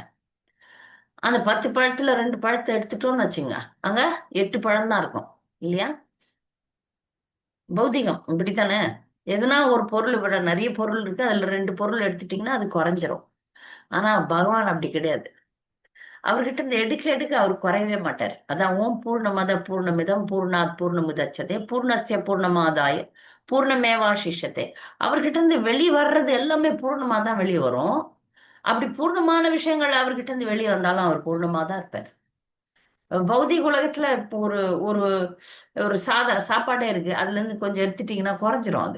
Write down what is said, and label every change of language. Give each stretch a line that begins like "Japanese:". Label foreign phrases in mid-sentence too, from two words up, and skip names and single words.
Tamil: அந்த 10 பழத்துல 2 பழத்தை எடுத்துட்டோம்னு வச்சுங்க, அங்க 8 பழம் தான் இருக்கும். இல்லையா? பௌதிகம் இப்படித்தானே. எதுனா ஒரு பொருள் விட நிறைய பொருள் இருக்கு, அதுல 2 பொருள் எடுத்துட்டீங்கன்னா அது குறைஞ்சிரும். ஆனா பகவான் அப்படி கிடையாது. அவர்கிட்ட இருந்து எடுக்க எடுக்க அவர் குறையவே மாட்டார்.
Sanskrit: அதான் ओम् पूर्णमदः पूर्णमिदम् पूर्णात् पूर्णमुदच्यते पूर्णस्य पूर्णमादाय पूर्णमेवावशिष्यते.
Tamil: அவர்கிட்ட இருந்து வெளியே வர்றது எல்லாமே பூர்ணமா தான் வெளியே வரும். அப்படி பூர்ணமான விஷயங்கள் அவர்கிட்ட இருந்து வெளியே வந்தாலும் அவர் பூர்ணமா தான் இருப்பார். பௌதிக உலகத்துல இப்போ ஒரு ஒரு ஒரு சாப்பாடே இருக்கு, அதுல இருந்து கொஞ்சம் எடுத்துட்டீங்கன்னா குறைஞ்சிரும் அது.